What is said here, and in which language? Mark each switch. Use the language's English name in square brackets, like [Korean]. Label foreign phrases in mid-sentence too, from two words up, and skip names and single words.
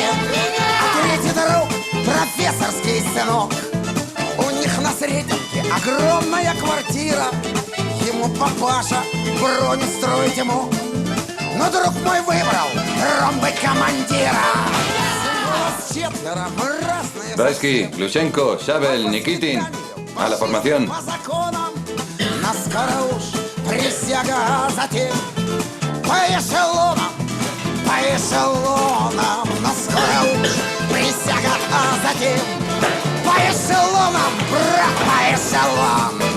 [Russian] А третий друг, профессорский сынок, у них на Сретенке огромная квартира. Ему папаша броню строить ему, но друг мой выбрал ромбы командира. Нас 4, мы разные. Raisky, Glushenko, Sabel, Nikitin. [Spanish] A la formación. [Russian] По законам нас скоро уж присяга, затем по эшелонам, нас скоро уж присяга, а затем по эшелонам, брат, по эшелонам.